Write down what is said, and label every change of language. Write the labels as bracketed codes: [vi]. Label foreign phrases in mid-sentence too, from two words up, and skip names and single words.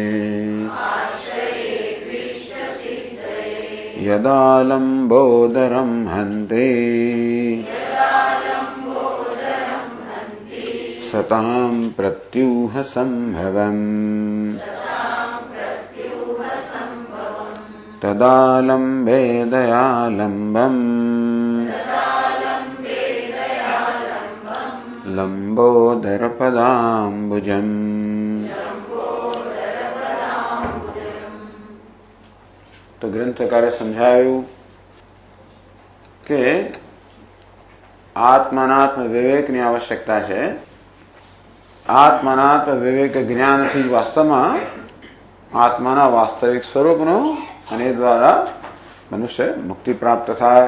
[sa] यदालम्बोदरं हन्ति सतां प्रत्यूह सम्भवम् तदालम्बे दयालम्बम् लंबोदरपदाम्बुजम्। [gu] તો ગ્રંથકારે સમજાવ્યું કે આત્માનાત્મ વિવેકની આવશ્યકતા છે. આત્માનાત્મ વિવેક જ્ઞાનથી વાસ્તવમાં આત્માના વાસ્તવિક સ્વરૂપનું અને એ દ્વારા મનુષ્ય મુક્તિ પ્રાપ્ત થાય.